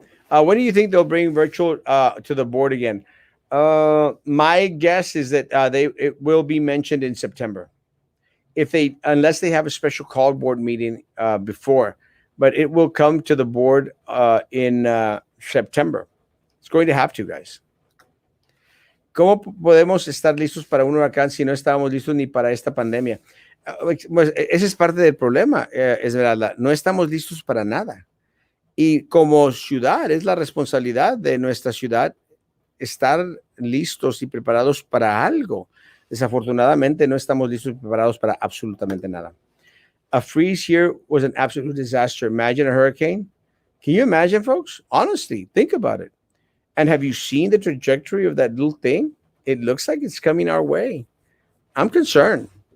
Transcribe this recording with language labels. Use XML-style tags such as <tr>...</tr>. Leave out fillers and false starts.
<en>When do you think they'll bring virtual to the board again? My guess is that they it will be mentioned in September, if they, unless they have a special called board meeting before, but it will come to the board in September. It's going to have to, guys.</en> <es>¿Cómo podemos estar listos para un huracán si no estábamos listos ni para esta pandemia? Pues, ese es parte del problema, Esmeralda. No estamos listos para nada. Y como ciudad, es la responsabilidad de nuestra ciudad estar listos y preparados para algo. Desafortunadamente, no estamos listos y preparados para absolutamente nada.</es> <en>A freeze here was an absolute disaster. Imagine a hurricane. Can you imagine, folks? Honestly, think about it. And have you seen the trajectory of that little thing? It looks like it's coming our way. I'm concerned.</en>